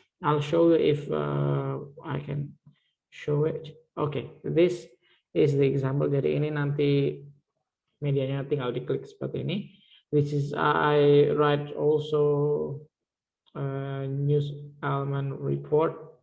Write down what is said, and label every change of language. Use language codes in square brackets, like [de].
[en] I'll show you if I can show it. Okay, this is the example. [id] Jadi ini nanti medianya tinggal diklik seperti ini. [en] This is I write also news element report.